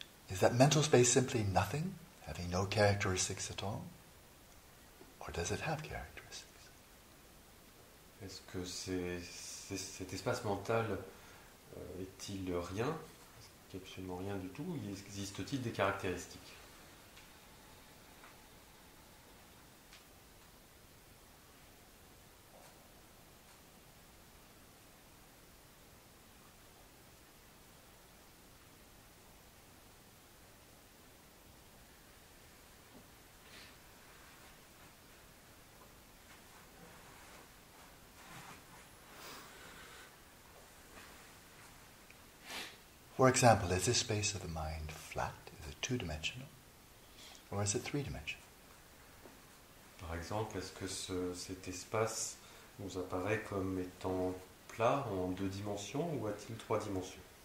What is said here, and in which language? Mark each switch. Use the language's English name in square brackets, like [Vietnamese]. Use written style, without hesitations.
[English] Is that mental space simply nothing, having no characteristics at all? Or does it have characteristics? [French] Est-ce que cet espace mental est-il rien? Est-ce qu'il n'y a absolument rien du tout? Existe-t-il des caractéristiques? [English] For example, is this space of the mind flat? Is it two-dimensional? Or is it three-dimensional? [French] Par exemple, est-ce que cet espace nous apparaît comme étant plat en 2 dimensions ou a-t-il 3 dimensions?